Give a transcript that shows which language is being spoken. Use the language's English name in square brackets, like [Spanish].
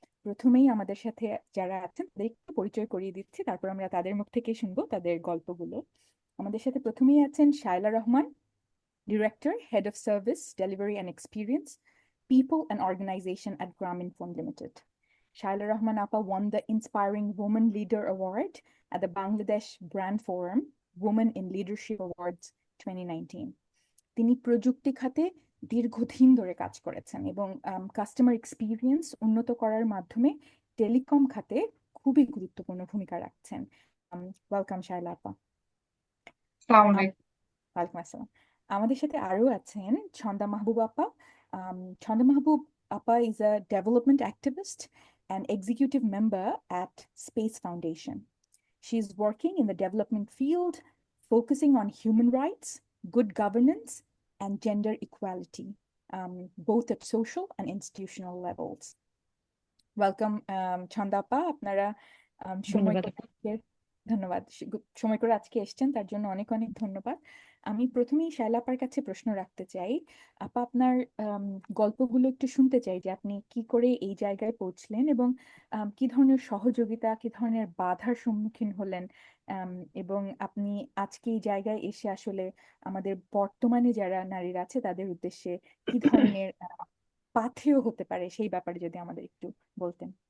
[Bangla] প্রথমেই আমাদের সাথে যারা আছেন তাদের একটু পরিচয় করিয়ে দিচ্ছি, তারপর আমরা তাদের মুখ থেকে শুনবো তাদের গল্পগুলো। আমাদের সাথে প্রথমেই আছেন Shaila Rahman, director, head of service, delivery and experience, people and organisation at Grameenphone limited. [English] Shaila Rahman Appa won the Inspiring Woman Leader Award at the Bangladesh Brand Forum Women in Leadership Awards 2019. [Bangla] তিনি প্রযুক্তি খাতে দীর্ঘদিন ধরে কাজ করেছেন এবং কাস্টমার এক্সপিরিয়েন্স উন্নত করার মাধ্যমে টেলিকম খাতে খুবই গুরুত্বপূর্ণ ভূমিকা রাখছেন। ওয়েলকাম শায়লা আপা। আসসালামু আলাইকুম। ওয়ালাইকুম আসসালাম। আমাদের সাথে আরো আছেন ছন্দা মাহবুব আপা। [English] ছন্দা মাহবুব আপা is a development activist and executive member at Space Foundation. She is working in the development field, focusing on human rights, good governance, and gender equality, both at social and institutional levels. Welcome, Chhanda আপা। [Bangla] আপনারা সময় ধন্যবাদ। ধন্যবাদ, সময় করে আজকে এসেছেন তার জন্য অনেক অনেক ধন্যবাদ। আমি প্রথমেই শায়লা আপার কাছে প্রশ্ন রাখতে চাই। আপা, আপনার গল্পগুলো একটু শুনতে চাই, যে আপনি কি করে এই জায়গায় পৌঁছলেন এবং কি ধরনের সহযোগিতা, কি ধরনের বাধার সম্মুখীন হলেন, এবং আপনি আজকে এই জায়গায় এসে আসলে আমাদের বর্তমানে যারা নারীরা আছে তাদের উদ্দেশ্যে কি ধরনের পাথেয় হতে পারে সেই ব্যাপারে যদি আমাদের একটু বলতেন।